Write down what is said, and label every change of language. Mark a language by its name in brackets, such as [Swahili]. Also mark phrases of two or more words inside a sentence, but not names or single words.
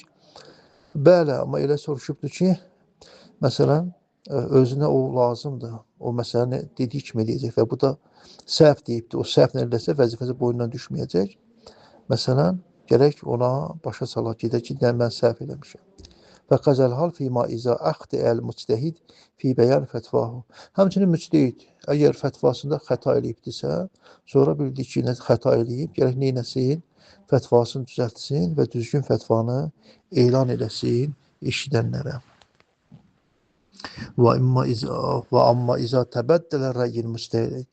[Azerbaijani] Bəli, amma elə soruşubdur ki, məsələn, özünə o lazımdır, o məsələni dediyi kimi eləyəcək və bu da səhv deyibdir. O səhvlə eləsə vəzifəsi boyundan düşməyəcək Məsələn, gərək ona başa salaq gedək ki, mən səhv eləmişəm. [Arabic] فقد الحال فيما إذا أخطأ المجتهد في بيان فتواه. [Azerbaijani] Həmçinin müctehid əgər fətvasında xəta eləyibdirsə, sonra bildi ki, xəta eləyib, gərək neynəsin? Fətvasını düzəltsin və düzgün fətvanı elan eləsin eşidənlərə. [Arabic] وأما إذا تبدل رأي المجتهد.